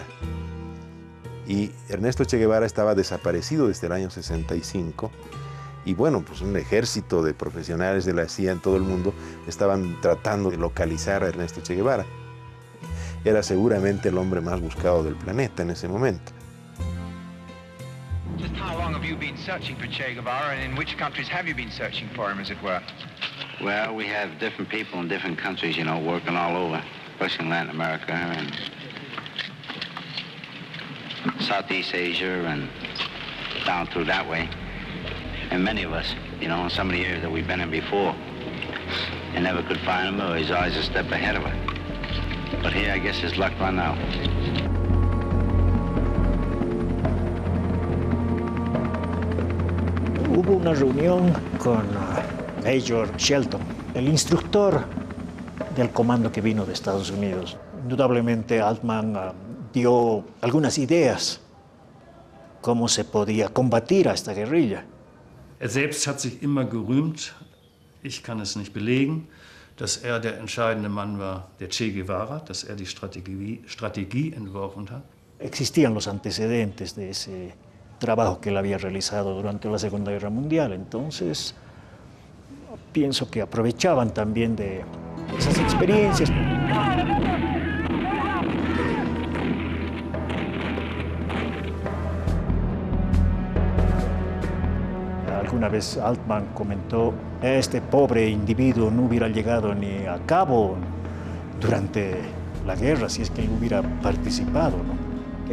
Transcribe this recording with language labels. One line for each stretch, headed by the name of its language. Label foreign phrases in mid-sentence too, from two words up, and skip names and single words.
Spanish: Y Ernesto Che Guevara estaba desaparecido desde el año 65. Y bueno, pues un ejército de profesionales de la CIA en todo el mundo estaban tratando de localizar a Ernesto Che Guevara. Era seguramente el hombre más buscado del planeta en ese momento.
English: Just how long have you been searching for Che Guevara, and in which countries have you been searching for him, as it were? Well, we have different people in different countries, you know, working all over, especially in Latin America and Southeast Asia and down through that way. And many of us, you know, in some of the areas that we've been in before, and never could find him, or he's always a step ahead of it. But here, I guess his luck run out.
Spanish: Hubo una reunión con Major Shelton, el instructor del comando que vino de Estados Unidos. Indudablemente Altman dio algunas ideas cómo se podía combatir a esta guerrilla.
German: Er selbst hat sich immer gerühmt, ich kann es nicht belegen, dass er der entscheidende Mann war, der Che Guevara, dass er die Strategie entworfen hat.
Spanish: Existían los antecedentes de ese trabajo que él había realizado durante la Segunda Guerra Mundial, entonces pienso que aprovechaban también de esas experiencias. Alguna vez Altman comentó, este pobre individuo no hubiera llegado ni a cabo durante la guerra si es que él hubiera participado, ¿no?